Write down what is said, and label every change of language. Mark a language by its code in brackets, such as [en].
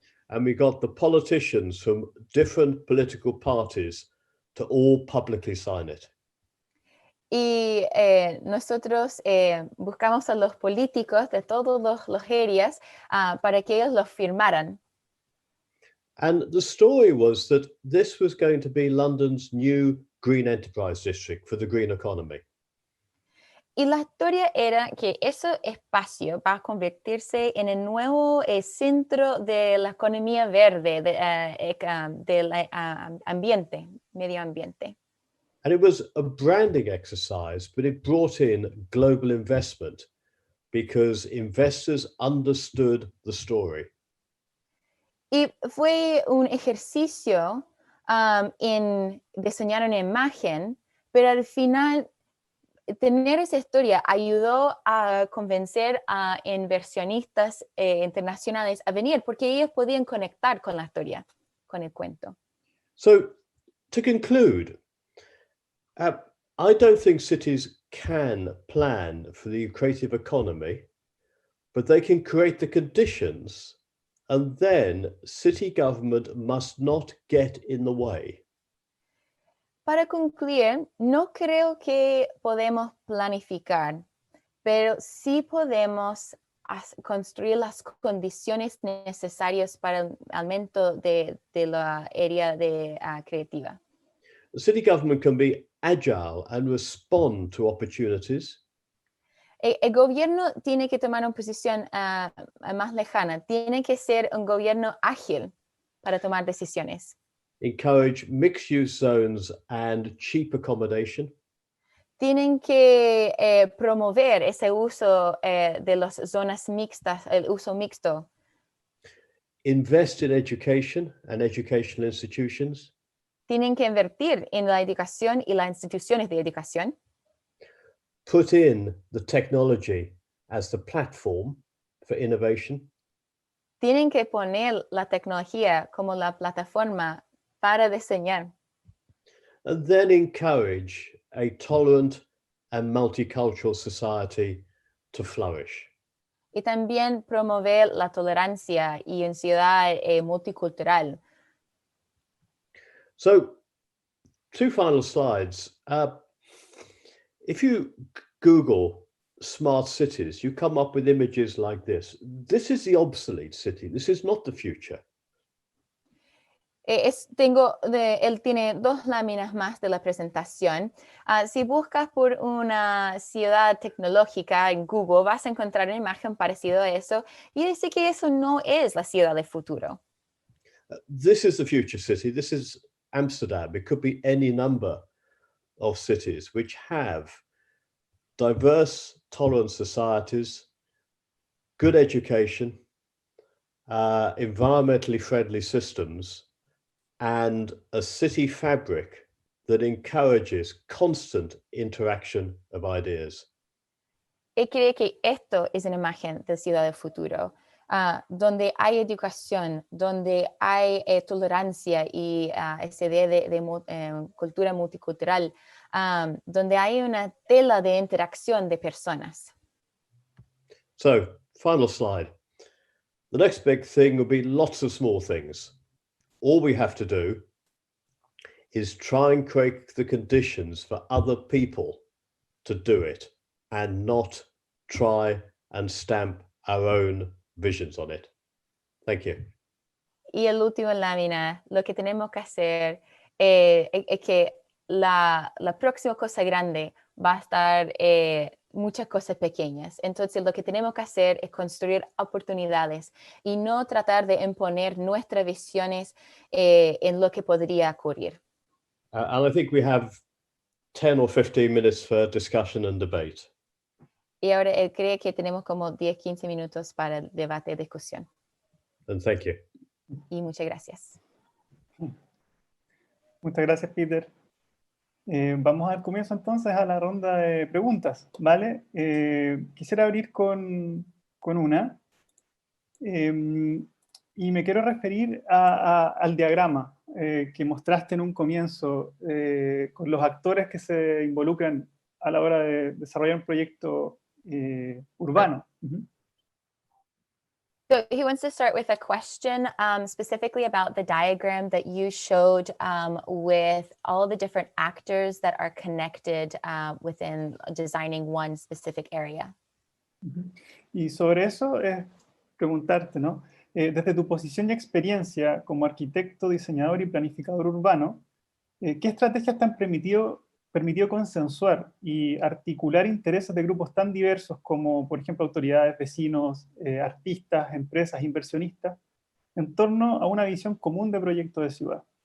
[en] And we got the politicians from different political parties to all publicly sign it. [es] Y nosotros buscamos a los políticos de todos los áreas para que ellos los firmaran. [en] And the story was that this was going to be London's new green enterprise district for the green economy. [es] Y la historia era que ese espacio va a convertirse en el nuevo centro de la economía verde, del ambiente, medio ambiente. [en] And it was a branding exercise, but it brought in global investment because investors understood the story. [es] Y fue un ejercicio en diseñar una imagen, pero al final tener esa historia ayudó a convencer a inversionistas internacionales a venir porque ellos podían conectar con la historia, con el cuento. [en] So, to conclude, I don't think cities can plan for the creative economy, but they can create the conditions, and then city government must not get in the way. [es] Para concluir, no creo que podemos planificar, pero sí podemos construir las condiciones necesarias para el aumento de la área creativa. [en] The city government can be agile and respond to opportunities. [es] El gobierno tiene que tomar una posición más lejana, tiene que ser un gobierno ágil para tomar decisiones. [en] Encourage mixed-use zones and cheap accommodation. [es] Tienen que promover ese uso de las zonas mixtas, el uso mixto. [en] Invest in education and educational institutions. [es] Tienen que invertir en la educación y las instituciones de educación. [en] Put in the technology as the platform for innovation. [es] Tienen que poner la tecnología como la plataforma para diseñar. [en] And then encourage a tolerant and multicultural society to flourish. [es] Y también promover la tolerancia y una ciudad multicultural. [en] So, two final slides. If you Google smart cities, you come up with images like this. This is the obsolete city. This is not the future. [es] Él tiene 2 láminas más de la presentación. Si buscas por una ciudad tecnológica en Google, vas a encontrar una imagen parecida a eso y dice que eso no es la ciudad del futuro. [en] This is the future city. This is Amsterdam. It could be any number of cities which have diverse, tolerant societies, good education, environmentally friendly systems, and a city fabric that encourages constant interaction of ideas. [es] Él cree que esto es una imagen de ciudad del futuro, donde hay educación, donde hay tolerancia y esa idea de cultura multicultural, donde hay una tela de interacción de personas. [en] So, final slide. The next big thing will be lots of small things. All we have to do is try and create the conditions for other people to do it and not try and stamp our own visions on it. Thank you. [es] Y el último lámina, lo que tenemos que hacer es que la próxima cosa grande va a estar muchas cosas pequeñas. Entonces, lo que tenemos que hacer es construir oportunidades y no tratar de imponer nuestras visiones en lo que podría ocurrir. [en] And I think we have 10 or 15 minutes for discussion and debate. [es] Y ahora él cree que tenemos como 10-15 minutos para el debate y discusión. [en] And thank you. [es] Y muchas gracias. Muchas gracias, Peter. Vamos a dar comienzo entonces a la ronda de preguntas, ¿vale? Quisiera abrir con una. Y me quiero referir al diagrama que mostraste en un comienzo con los actores que se involucran a la hora de desarrollar un proyecto urbano. [en] So he wants to start with a question specifically about the diagram that you showed with all the different actors that are connected within designing one specific area. [es] Y sobre eso es preguntarte, ¿no? Desde tu posición y experiencia como arquitecto, diseñador y planificador urbano, ¿qué estrategias te han permitido permitió consensuar y articular intereses de grupos tan diversos como, por ejemplo, autoridades, vecinos, artistas, empresas, inversionistas, en torno a una visión común de proyecto de ciudad.